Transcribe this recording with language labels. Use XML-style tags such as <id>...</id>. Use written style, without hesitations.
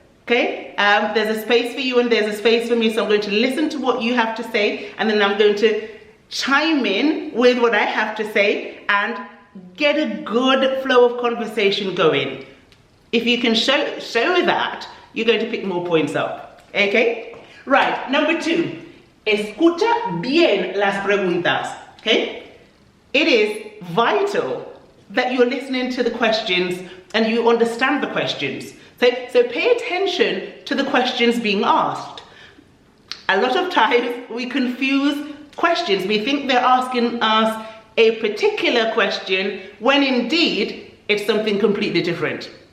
<en>Okay, there's a space for you and there's a space for me, so I'm going to listen to what you have to say and then I'm going to chime in with what I have to say and get a good flow of conversation going. If you can show that, you're going to pick more points up. Okay, right, number two.</en> <es>Escucha bien las preguntas, okay?</es> <en>It is vital that you're listening to the questions and you understand the questions. So pay attention to the questions being asked. A lot of times we confuse questions. We think they're asking us a particular question when indeed it's something completely different.</en>